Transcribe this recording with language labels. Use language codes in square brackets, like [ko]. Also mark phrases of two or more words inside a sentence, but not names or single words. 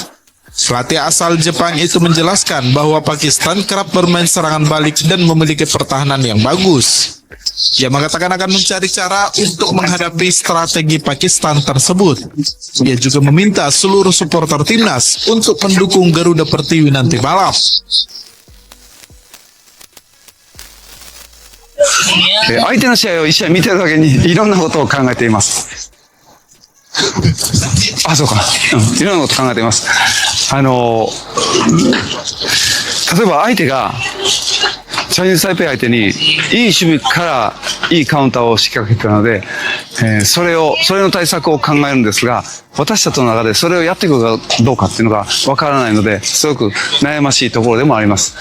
[id] Pelatih asal Jepang itu menjelaskan bahwa Pakistan kerap bermain serangan balik dan memiliki pertahanan yang bagus. Ia mengatakan akan mencari cara untuk menghadapi strategi Pakistan tersebut. Ia juga meminta seluruh supporter timnas untuk mendukung Garuda Pertiwi nanti malam. [ja] 相手の試合を一試合見てるだけにいろんなことを考えています。あ、そうか。いろんなことを考えています。例えば相手がチャイニーズタイペイ相手にいい守備からいいカウンターを仕掛けているので、それの対策を考えるんですが、私たちの中でそれをやっていくかどうかっていうのがわからないので、すごく悩ましいところでもあります。